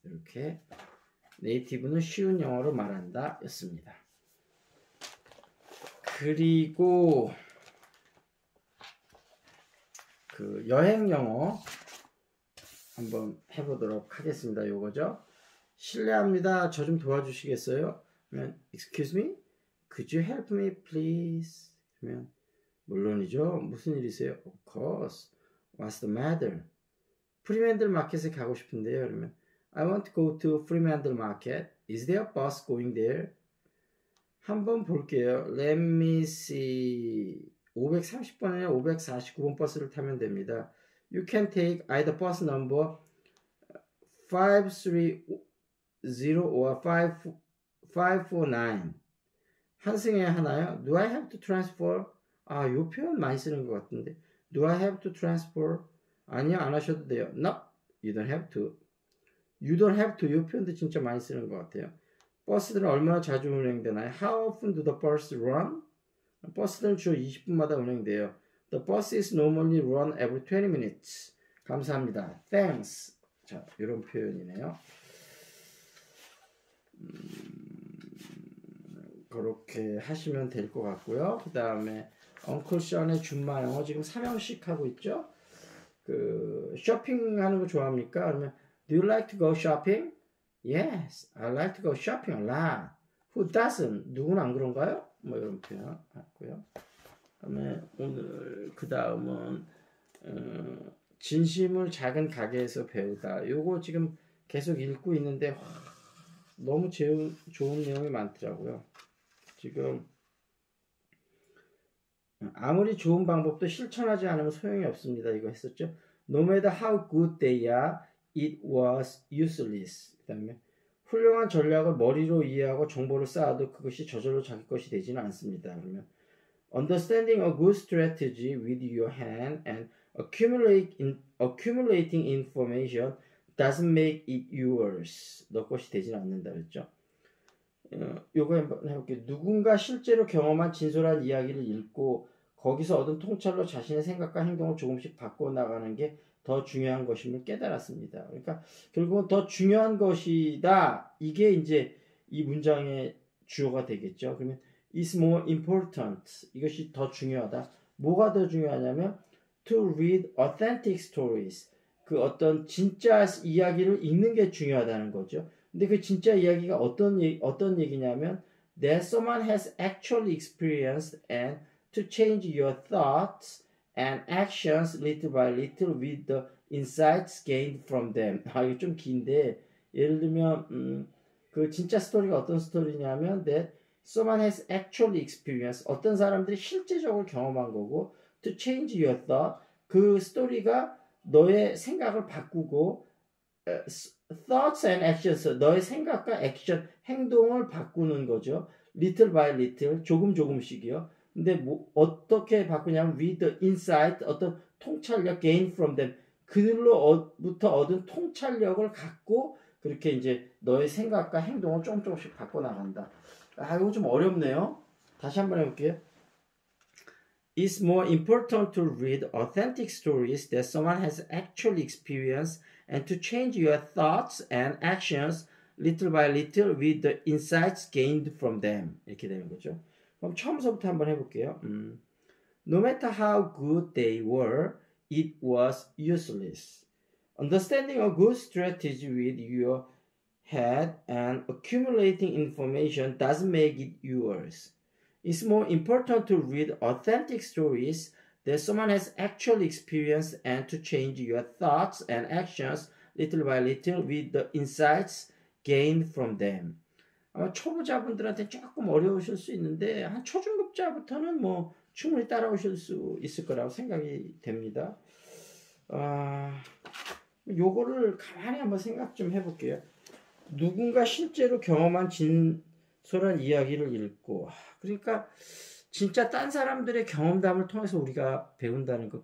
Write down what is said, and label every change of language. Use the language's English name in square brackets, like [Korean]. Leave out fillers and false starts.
[Korean] 이렇게 네이티브는 쉬운 영어로 말한다 였습니다. 그리고 여행 영어 한번 해보도록 하겠습니다. 요거죠. 실례합니다. 저 좀 도와주시겠어요? 그러면 [English] Excuse me? Could you help me please? [Korean] 그러면 물론이죠. 무슨 일이세요? [English] Of course. What's the matter? [Korean] 프리맨들 마켓에 가고 싶은데요. 그러면 [English] I want to go to Fremantle Market. Is there a bus going there? [Korean] 한번 볼게요. [English] Let me see. [Korean] 530번이나 549번 버스를 타면 됩니다. [English] You can take either bus number 530 or 5549. [Korean] 한승에 하나요? [English] Do I have to transfer? [Korean] 아, 요 표현 많이 쓰는 것 같은데. [English] Do I have to transfer? [Korean] 아니요, 안 하셔도 돼요. [English] No, you don't have to. You don't have to. [Korean] 요 표현도 진짜 많이 쓰는 것 같아요. 버스들은 얼마나 자주 운행되나요? [English] How often do the buses run? [Korean] 버스들은 주 20분마다 운행돼요. [English] The bus is normally run every 20 minutes. [Korean] 감사합니다. [English] Thanks. [Korean] 자, 이런 표현이네요. 그렇게 하시면 될 것 같고요. 그 다음에 엉클 션의 준마 영어 지금 3형식 하고 있죠. 그 쇼핑하는 거 좋아합니까? 그러면 [English] Do you like to go shopping? Yes, I like to go shopping a lot. Who doesn't? [Korean] 누구는 안 그런가요? 뭐 이런 표현 하고요. 그다음에 오늘 그 다음은 진심을 작은 가게에서 배우다. 요거 지금 계속 읽고 있는데 너무 좋은 내용이 많더라고요. 지금 아무리 좋은 방법도 실천하지 않으면 소용이 없습니다. 이거 했었죠. [English] No matter how good they are, it was useless. [Korean] 그 다음에 훌륭한 전략을 머리로 이해하고 정보를 쌓아도 그것이 저절로 자기 것이 되지는 않습니다. [English] 그러면 Understanding a good strategy with your hand and accumulating information doesn't make it yours. [Korean] 너 것이 되지는 않는다 그랬죠. 요거 한번 해볼게요. 누군가 실제로 경험한 진솔한 이야기를 읽고 거기서 얻은 통찰로 자신의 생각과 행동을 조금씩 바꿔나가는 게 더 중요한 것임을 깨달았습니다. 그러니까 결국은 더 중요한 것이다. 이게 이제 이 문장의 주어가 되겠죠. 그러면 [English] is more important. [Korean] 이것이 더 중요하다. 뭐가 더 중요하냐면 [English] to read authentic stories. [Korean] 그 어떤 진짜 이야기를 읽는 게 중요하다는 거죠. 근데 그 진짜 이야기가 어떤 얘기냐면 [English] that someone has actually experienced and to change your thoughts and actions little by little with the insights gained from them. [Korean] 아, 이거 좀 긴데 예를 들면 그 진짜 스토리가 어떤 스토리냐면 [English] that someone has actually experienced [Korean] 어떤 사람들이 실제적으로 경험한 거고 [English] to change your thought [Korean] 그 스토리가 너의 생각을 바꾸고 [English] thoughts and actions [Korean] 너의 생각과 액션 행동을 바꾸는 거죠. [English] little by little [Korean] 조금씩이요. 근데 뭐 어떻게 바꾸냐면 [English] with the insight [Korean] 어떤 통찰력 [English] gain from them [Korean] 그들로부터 얻은 통찰력을 갖고 그렇게 이제 너의 생각과 행동을 조금씩 바꿔 나간다. 아 이거 좀 어렵네요. 다시 한번 해볼게요. [English] It's more important to read authentic stories that someone has actually experienced and to change your thoughts and actions little by little with the insights gained from them. [Korean] 이렇게 되는 거죠. 그럼 처음부터 한번 해볼게요. [English] No matter how good they were, it was useless. Understanding a good strategy with your head and accumulating information doesn't make it yours. It's more important to read authentic stories that someone has actually experienced and to change your thoughts and actions little by little with the insights gained from them. [Korean] 아마 초보자분들한테 조금 어려우실 수 있는데 한 초중급자부터는 뭐 충분히 따라오실 수 있을 거라고 생각이 됩니다. 요거를 가만히 한번 생각 좀 해볼게요. 누군가 실제로 경험한 진솔한 이야기를 읽고 그러니까 진짜 딴 사람들의 경험담을 통해서 우리가 배운다는 것.